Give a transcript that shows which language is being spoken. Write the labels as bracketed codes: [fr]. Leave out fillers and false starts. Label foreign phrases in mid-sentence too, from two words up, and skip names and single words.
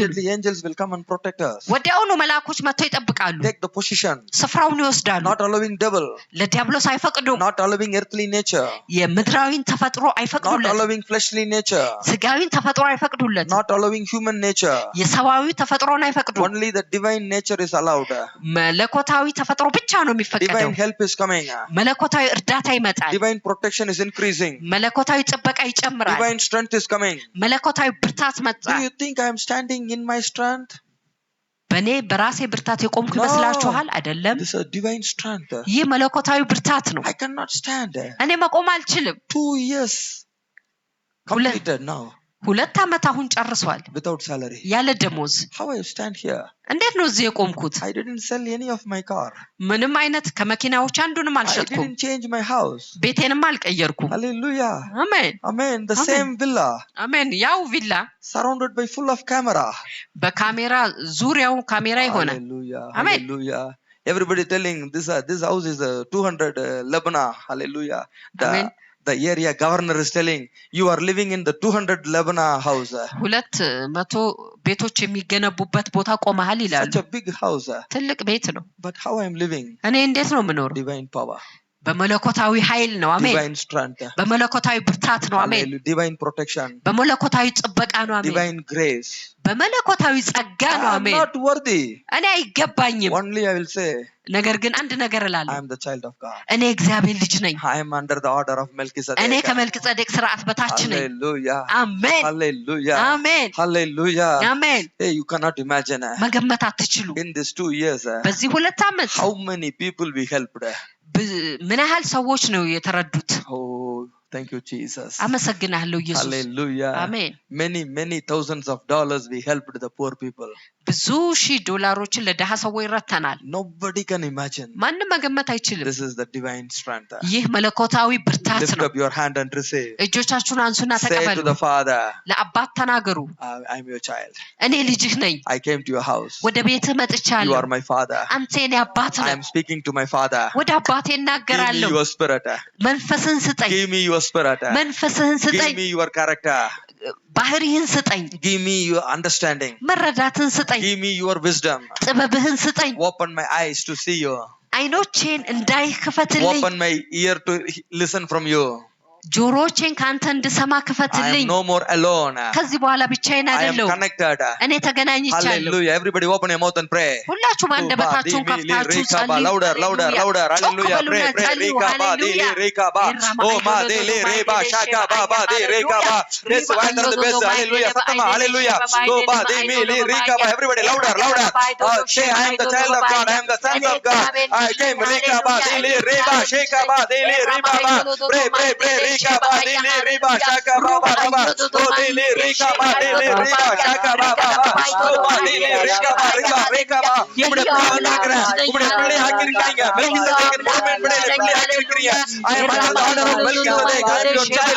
[en] immediately angels will come and protect us. [am] ወዲያውኑ መልአኮች መጥተው ይጠብቃሉ [en] Take the position. [am] ስፍራውን ይወስዳሉ [en] Not allowing devil. [am] ለዲያብሎስ አይፈቅዱም [en] Not allowing earthly nature. [am] የምድራዊን ተፈጥሮ [en] Not [am] አይፈቅዱለት [en] allowing fleshly nature. [am] ስጋዊን ተፈጥሮ አይፈቅዱለት [en] Not allowing human nature. [am] የሰዋዊ ተፈጥሮን አይፈቅዱም [en] Only the divine nature is allowed. [am] መለኮታዊ ተፈጥሮ ብቻ ነው የሚፈቀደው [en] Divine help is coming. [am] መለኮታዊ እርዳታ ይመጣል [en] Divine protection is increasing. [am] መለኮታዊ ጥበቃ ይጨምራል [en] Divine strength is coming. [am] መለኮታዊ ብርታት መጣ [en] Do you think I am standing in my strength? [am] በኔ በራሴ ብርታት የቆምኩ [en] No. [am] ይመስላችኋል አይደለም [en] This is a divine strength. [am] ይህ መለኮታዊ ብርታት ነው [en] I cannot stand. [am] እኔ መቆም አልችልም [en] 2 years completed now [am] 2 ዓመት አሁን ጨርሷል [en] without salary. [am] ያለ ደሞዝ [en] How I stand here? [am] እንዴት ነው እዚህ የቆምኩት [en] I didn't sell any of my car. [am] ምንም አይነት ከመኪናዎች አንዱንም [en] I [am] አልሸጥኩም [en] didn't change my house. [am] ቤቴንም አልቀየርኩም [en] Hallelujah. [am] አሜን [en] Amen. The Amen. same villa [am] አሜን ያው ቪላ [en] surrounded by full of camera. [am] በካሜራ ዙሪያው ካሜራ ይሆናል [en] Hallelujah. Amen. Hallelujah. Everybody telling this house is 200 Lebanon. Hallelujah. Amen. The area governor is telling you are living in the 200 Lebanon house. [am] 200 ቤቶች የሚገነቡበት ቦታ ቆመሃል ይላሉ [en] Such a big house. [am] ትልቅ ቤት ነው [en] But how I am living? [am] እኔ እንዴት ነው የምኖረው [en] Divine power. [am] በመለኮታዊ ኃይል ነው አሜን [en] Divine strength. [am] በመለኮታዊ ብርታት ነው አሜን [en] Hallelujah. Divine protection. [am] በመለኮታዊ ጥበቃ ነው አሜን [en] Divine grace. [am] በመለኮታዊ ጸጋ [en] I [am] ነው [en] am [am] አሜን [en] not worthy. [am] እኔ አይገባኝም [en] Only I will say [am] ነገር ግን አንድ ነገር [en] I [am] እላለሁ [en] am the child of God. [am] እኔ እግዚአብሔር ልጅ ነኝ [en] I am under the order of [am] እኔ [en] Melchizedek. [am] ከመልክጼዴቅ ስርዓት በታች ነኝ [en] Hallelujah. [am] አሜን [en] Hallelujah. [am] አሜን [en] Hallelujah. [am] አሜን [en] Hey, you cannot imagine [am] መገመት አትችሉ [en] in these 2 years [am] በዚህ 2 ዓመት [en] how many people we helped. [am] ምን ያህል ሰዎች ነው የተረዱት [en] Oh, thank you, Jesus. [am] አመሰግናለሁ ኢየሱስ [en] Hallelujah. [am] አሜን [en] Many thousands of dollars we helped the poor people. [am] ብዙ ሺህ ዶላሮችን ለደሃ ሰዎች ረተናል [en] Nobody can imagine. [am] ማንም መገመት አይችልም [en] This is the divine strength. [am] ይህ መለኮታዊ ብርታት [en] Lift [am] ነው [en] up your hand and receive. [am] እጆቻችሁን አንሱና [en] Say [am] ተቀበሉ [en] to the Father, [am] ለአባት ተናገሩ [en] I'm your child. [am] እኔ ልጅህ ነኝ [en] I came to your house. [am] ወደ ቤትህ [en] You [am] መጥቻለሁ [en] are my father. [am] አንተ የኔ አባት [en] I [am] ነህ [en] am speaking to my father. [am] ወደ አባቴ [en] Give me [am] እናገራለሁ [en] your spirit. [am] መንፈስህን ስጠኝ [en] Give me your spirit. [am] መንፈስህን [en] Give [am] ስጠኝ [en] me your character. [am] ባህሪህን ስጠኝ [en] Give me your understanding. [am] መረዳትን ስጠኝ [en] Give me your wisdom. [am] ጥበብህን ስጠኝ [en] Open my eyes to see you. [am] አይኖቼን እንዳይህ ክፈትልኝ [en] Open my ear to listen from you. [am] ጆሮቼን ካንተ እንድሰማ [en] I am [am] ክፈትልኝ [en] no more alone. [am] ከዚህ በኋላ ብቻዬን [en] I am [am] አይደለሁም [en] connected. [am] እኔ ተገናኝቻለሁ [en] Hallelujah. Everybody open your mouth and pray. [am] ሁላችሁም አንደበታችሁን ከፍታችሁ ጸልዩ [en] Louder, louder, louder. Hallelujah. Pray, pray. Rika ba, dili, rika ba. Oh, ma, dili, reba, shaka ba, ba, di, rika ba. Yes, why are the best? Hallelujah. Fatama, hallelujah. Oh, ba, di, mi, li, rika ba. Everybody louder, louder. Say, I am the child of God. I am the son of God. I came, rika ba, dili, reba, shaka ba, dili, reba ba. Pray, pray, pray. Rika ba, dili, reba, shaka ba, ba, ba. Oh, dili, rika ba, dili, reba, shaka ba, ba, ba. Oh, ba, dili, rika ba, rika, rika ba. [ta] இப்படி பிள்ளையாக்குறேன் இப்படி பிள்ளையாக்கிருக்கீங்க மெல்கிசேதேக்கின் முழுமையின் பிள்ளைகளை பிள்ளையாக்கிருக்கீங்க [en] I am under the order of Melchizedek. I am your child.